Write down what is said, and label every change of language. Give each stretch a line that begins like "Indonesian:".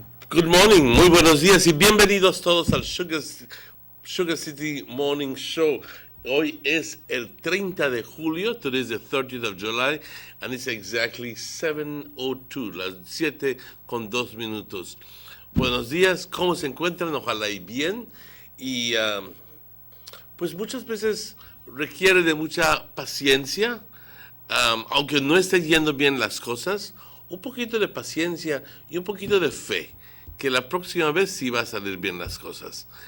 English: Good morning,
Spanish: muy buenos días y bienvenidos todos al Sugar City Morning Show. Hoy es el 30 de julio,
English: today is the 30th of July, and it's exactly 7:02, las 7:02.
Spanish: Buenos días, ¿cómo se encuentran? Ojalá y bien. Y pues muchas veces requiere de mucha paciencia, aunque no esté yendo bien las cosas, un poquito de paciencia y un poquito de fe, que la próxima vez sí va a salir bien las cosas.